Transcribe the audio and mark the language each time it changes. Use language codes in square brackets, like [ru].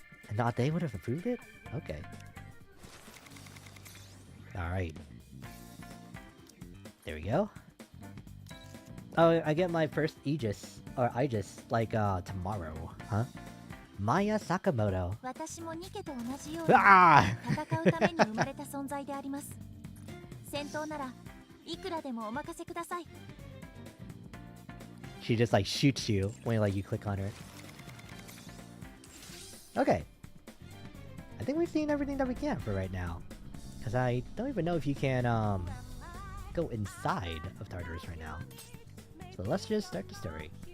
[en] And not they would have approved it? Okay. Alright. There we go. Oh, I get my first Aigis like tomorrow, huh? Maya Sakamoto. [ja] 私もニケと同じように Ah! 戦うために生まれた存在であります。戦闘ならいくらでもお任せください。 [en] She just like shoots you when like you click on her. Okay. I think we've seen everything that we can for right now. Cause I don't even know if you can go inside of Tartarus right now. So let's just start the story.